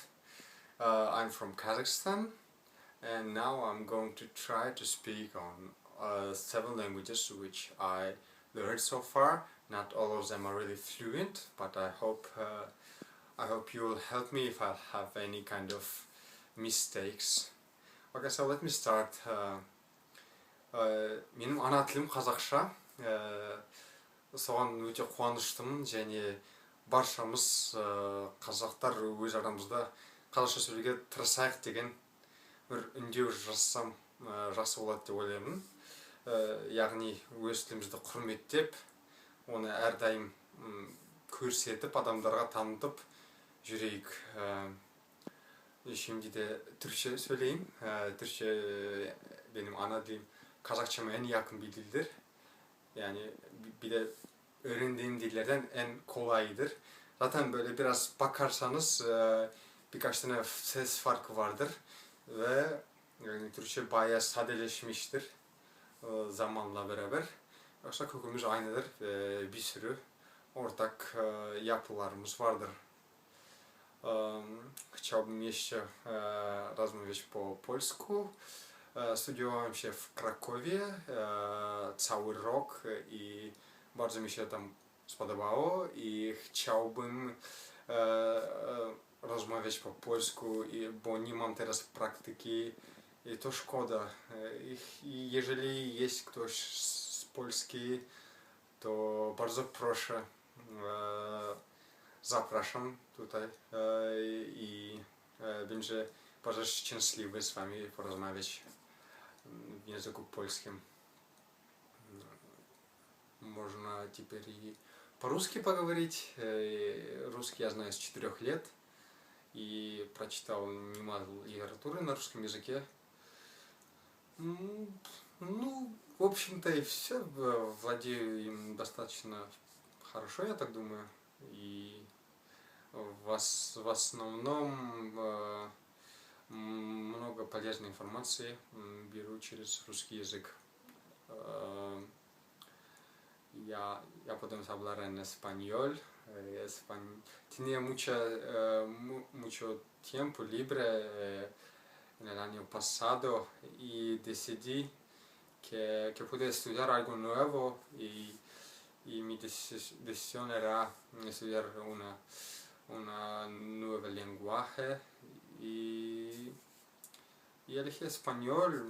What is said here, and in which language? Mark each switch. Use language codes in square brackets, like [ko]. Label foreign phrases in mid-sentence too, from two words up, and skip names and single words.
[en] I'm from Kazakhstan and now I'm going to try to speak on 7 languages which I learned so far. Not all of them are really fluent, but I hope you'll help me if I have any kind of mistakes. Okay, so let me start. [kk] Менің ана тілім қазақша. Соған өте қуаныштымын және баршамыз қазақтар өз арамызда қазақша сөйлеуге тырысайық деген бір үндеу жасасам жақсы болады деп ойлаймын. Яғни өз тілімізді құрметтеп, оны әрдайым көрсетіп, адамдарға танытып жүрейік. [tr] Şimdi de Türkçe söyleyeyim. Türkçe benim ana dilim. Kazakçama en yakın bir dildir. Yani bir de öğrendiğim dillerden en kolayıdır. Zaten böyle biraz bakarsanız birkaç tane ses farkı vardır ve yani Türkçe bayağı sadeleşmiştir zamanla beraber. Yoksa kökümüz aynıdır ve bir sürü ortak yapılarımız vardır. [pl] Chciałbym jeszcze rozmawiać po polsku. Studiowałem się w Krakowie cały rok i bardzo mi się tam spodobało i chciałbym rozmawiać po polsku, bo nie mam teraz praktyki i to szkoda. I jeżeli jest ktoś z Polski, to bardzo proszę, zapraszam tutaj i będzie bardzo szczęśliwy z wami porozmawiać [ru] в языку польским. Можно теперь и по-русски поговорить. Русский я знаю с 4 лет и прочитал немало литературы на русском языке. Ну, в общем-то и все. Владею им достаточно хорошо, я так думаю. И в основном много полезной информации беру через русский язык. [es] Я podemos hablar en español. Tenía mucho tiempo libre en el año pasado y decidí que pude estudiar algo nuevo y mi decisión era estudiar una nueva lenguaje y elegí español.